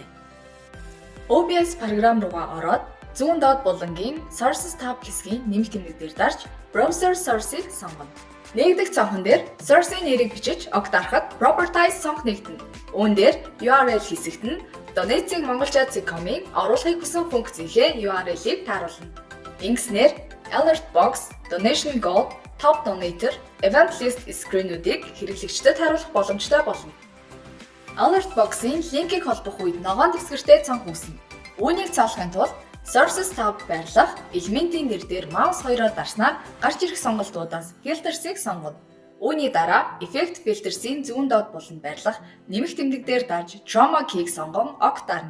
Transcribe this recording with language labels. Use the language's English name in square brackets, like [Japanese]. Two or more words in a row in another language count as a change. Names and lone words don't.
[Mongolian] OBS програм руугаа ороод зүүн доод булангийн Sources tab хэсгийн нэмэлт тэмдэг дээр дарж Browser Source-ыг сонгоно. Нэгдэх цонхон дээр source-ийн нэрийг бичиж огт дарахад Properties цонх нэгтэнэ. Үүн дээр URL хэсэгт нь Donate-ийг mongolia.com-ийн оруулахыг хүсэн функцийнхээ URL-ийг тааруулна. Ингэснээр Alert Box, Donation Goal, Top Donator, Event List screen-үүдийг хэрэглэгчдэд харуулах боломжтой болно. Alert Box-ийн линкийг холбох үед ногоон дэвсгэртэй цонх үүснэ. Үүнийг цаалахын тулд Sources tab байрлах элементийн нэр дээр маус хоёроор дарснаар гарч ирэх сонголтуудаас Filters-ийг сонгоно. Үүний дараа Effect Filters-ийн зүүн доод буланд байрлах нэмэлт тэмдэг дээр дарж Chroma Key-г сонгон ок дарна.